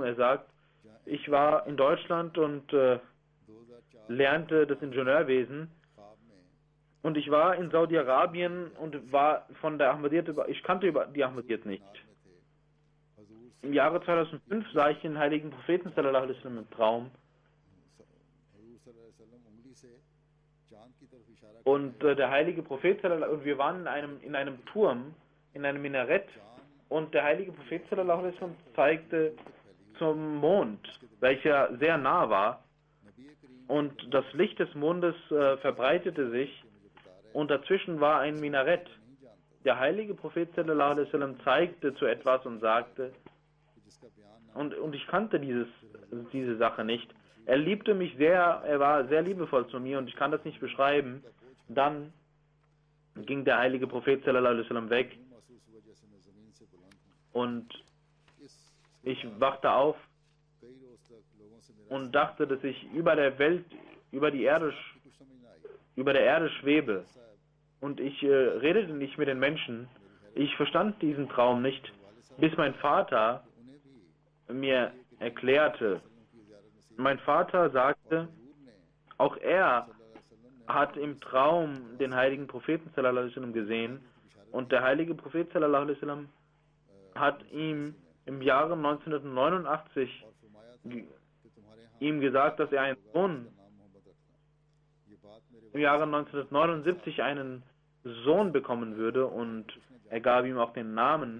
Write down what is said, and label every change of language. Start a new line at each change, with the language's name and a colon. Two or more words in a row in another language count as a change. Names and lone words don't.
German: Er sagt, ich war in Deutschland und lernte das Ingenieurwesen und ich war in Saudi-Arabien und war von der Ahmadiyyat ich kannte die Ahmadiyyat nicht. Im Jahre 2005 sah ich den heiligen Propheten
Arabic: صلى الله عليه وسلم
German: im Traum und der heilige Prophet sallallahu und wir waren in einem Turm, in einem Minarett und der heilige Prophet
Arabic: صلى الله عليه وسلم
German: zeigte zum Mond, welcher sehr nah war und das Licht des Mondes verbreitete sich und dazwischen war ein Minarett. Der heilige Prophet
Arabic: صلى الله عليه وسلم
German: zeigte zu etwas und sagte, und ich kannte diese Sache nicht. Er liebte mich sehr, er war sehr liebevoll zu mir und ich kann das nicht beschreiben. Dann ging der heilige Prophet
Arabic: صلى الله عليه وسلم
German: weg und ich wachte auf und dachte, dass ich über der Welt, über der Erde schwebe. Und ich redete nicht mit den Menschen. Ich verstand diesen Traum nicht, bis mein Vater mir erklärte. Mein Vater sagte, auch er hat im Traum den heiligen Propheten
Arabic: صلى الله عليه وسلم
German: gesehen und der heilige Prophet
Arabic: صلى الله عليه وسلم
German: hat ihm im Jahre 1989 ihm gesagt, dass er einen Sohn im Jahre 1979 einen Sohn bekommen würde, und er gab ihm auch den Namen.